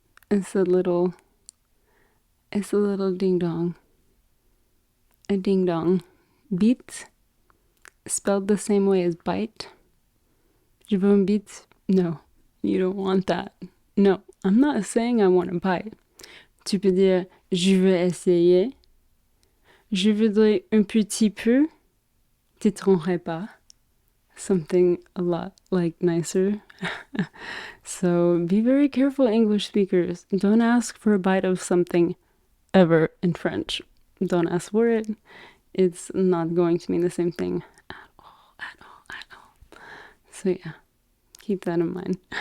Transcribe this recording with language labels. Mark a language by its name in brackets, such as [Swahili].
[English] It's a little ding dong. A ding dong. Bit, spelled the same way as bite. [French] Je veux un bite. [English] No, you don't want that. No, I'm not saying I want to bite. [French] Tu peux dire je veux essayer. Je voudrais un petit peu. Tu tromperais pas. [English] Something a lot like nicer. So be very careful, English speakers. Don't ask for a bite of something ever in French. Don't ask for it. It's not going to mean the same thing at all. So yeah, keep that in mind.